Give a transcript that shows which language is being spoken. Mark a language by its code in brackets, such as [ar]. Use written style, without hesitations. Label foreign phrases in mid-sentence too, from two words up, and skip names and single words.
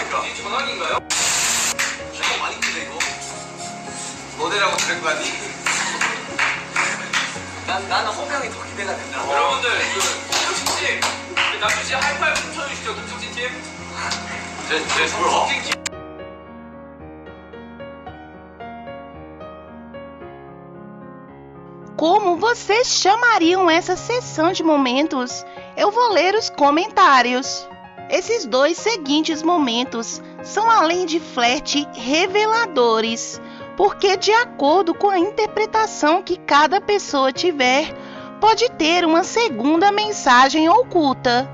[ko] 그러니까. 이게 전화기인가요? 이거 많이 큰데 이거. 너네라고 그런 거 아니? 나는 호명이 더 기대가 된다. 여러분들 김석진 팀, 남준 씨 하이파이브 좀 쳐주시죠. 김석진 팀. 제 김석진 팀. [pt] Como vocês chamariam essa sessão de momentos? Eu vou ler os comentários. Esses dois seguintes momentos são, além de flerte, reveladores, porque de acordo com a interpretação que cada pessoa tiver, pode ter uma segunda mensagem oculta.